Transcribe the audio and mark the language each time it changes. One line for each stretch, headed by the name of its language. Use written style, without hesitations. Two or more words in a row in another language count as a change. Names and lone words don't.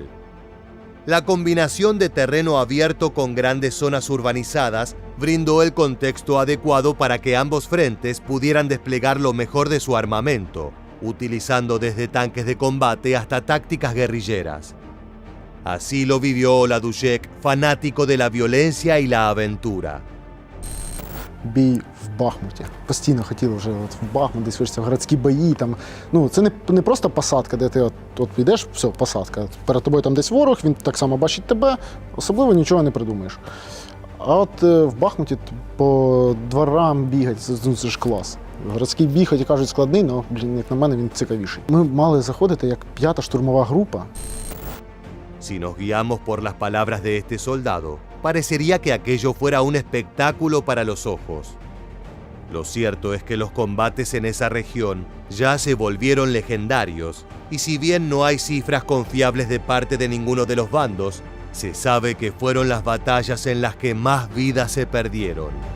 Spanish: La combinación de terreno abierto con grandes zonas urbanizadas brindó el contexto adecuado para que ambos frentes pudieran desplegar lo mejor de su armamento, utilizando desde tanques de combate hasta tácticas guerrilleras. Así lo vivió Oladушек, fanático de la violencia y la aventura.
Ukrainian: Бій в Бахмуті. Постійно хотіли вже в Бахмут, десь вирішити городські бої. Там, це не просто посадка, де ти от підеш, все, посадка. Перед тобою там десь ворог, він так само бачить тебе, особливо нічого не придумаєш. А от в Бахмуті по дворам бігати, це ж клас. Городський бій, хоч і кажуть, складний, але, як на мене, він цікавіший. Ми мали заходити як 5-та штурмова група.
Spanish: Si nos guiamos por las palabras de este soldado, parecería que aquello fuera un espectáculo para los ojos. Lo cierto es que los combates en esa región ya se volvieron legendarios, y si bien no hay cifras confiables de parte de ninguno de los bandos, se sabe que fueron las batallas en las que más vidas se perdieron.